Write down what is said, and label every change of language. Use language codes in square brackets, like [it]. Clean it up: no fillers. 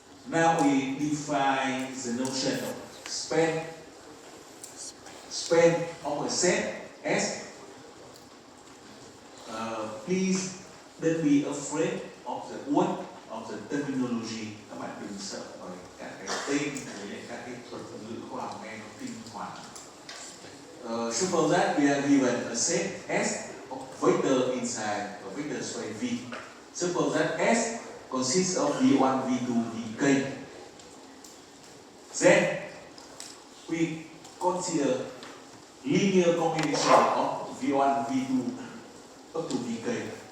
[en] Now we define the notion of span of a set S. Please don't be afraid of the word, of the terminology. [vi] Các bạn đừng sợ bởi các cái tên với các cái thuật ngữ khoa học nghe nó kinh hoàng. [en] Suppose that we are given a set S of vector inside a vector space V. Suppose that S consists of V1, V2, Vk. Then we consider linear combination of V1, V2 up to Vk.